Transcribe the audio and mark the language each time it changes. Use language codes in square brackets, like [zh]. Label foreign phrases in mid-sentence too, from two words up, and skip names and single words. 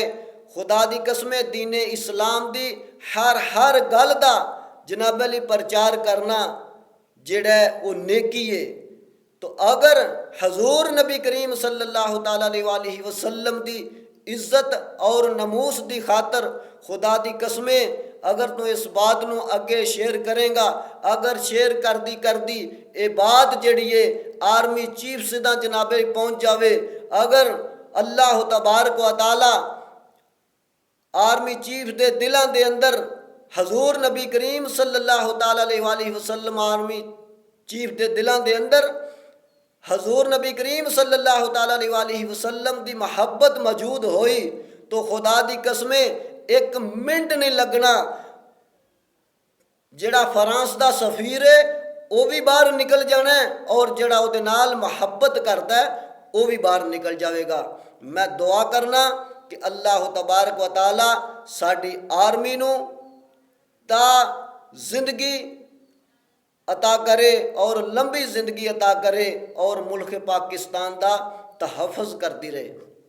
[pa] خدا دی قسمیں دین اسلام دی ہر گل دا جناب عالی پرچار کرنا جیہڑا وہ نیکی ہے. تو اگر حضور نبی کریم [ar] صلى الله تعالى عليه وسلم [pa] دی عزت اور ناموس دی خاطر خدا دی قسمیں اگر تو اس بات نوں اگے شیئر کریگا, اگر شیئر کر دی یہ بات جڑی ہے [en] army chief [pa] سیدھا جنابے پہنچ جاوے، اگر [ar] الله تبارك وتعالى [en] army chief [pa] دے دلوں دے اندر حضور نبی کریم [ar] صلى الله تعالى عليه وسلم [en] army chief [pa] دے دلوں دے اندر حضور نبی کریم [ar] صلى الله تعالى عليه وسلم [pa] دی محبت موجود ہوئی تو خدا دی قسمیں ایک منٹ نہیں لگنا, جیہڑا فرانس دا سفیر ہے وہ بھی باہر نکل جانا ہے اور جیہڑا اوہدے نال محبت کرتا ہے وہ بھی باہر نکل جائے گا. میں دعا کرنا کہ [ar] الله تبارك وتعالى [pa] ساڈی آرمی نوں تا زندگی عطا کرے اور لمبی زندگی عطا کرے اور ملک پاکستان دا تحفظ کرتی رہے.